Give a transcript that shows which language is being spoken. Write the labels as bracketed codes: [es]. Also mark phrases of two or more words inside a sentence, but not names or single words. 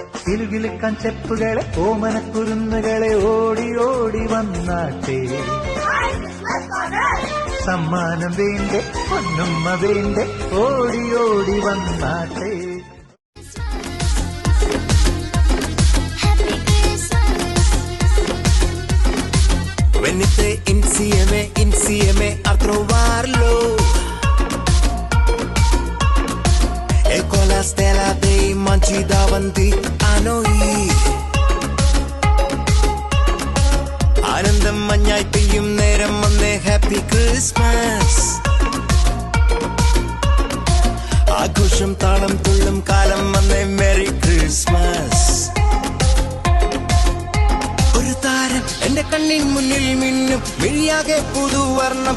[ml] കിലുകിലുക്കാൻ ചെപ്പുകളെ ഓമനക്കുരുന്നുകളെ ഓടി ഓടി വന്നാട്ടെ. സമ്മാനം വേണ്ടേ പൊന്നുമ്മ വേണ്ടേ ഓടി ഓടി വന്നാട്ടെ. [it] Venite insieme a trovarlo e con la stella dei mangi davanti a noi. [ml] ആനന്ദം മഞ്ഞായി പെയ്യും നേരം വന്നേ [en] Happy Christmas. [ml] ആഘോഷം താളം തുള്ളും കാലം വന്നേ [en] Merry Christmas. [ml] ഒരു താരം എന്റെ കണ്ണിൻ മുന്നിൽ മിന്നും മിഴിയാകെ പുതുവർണ്ണം.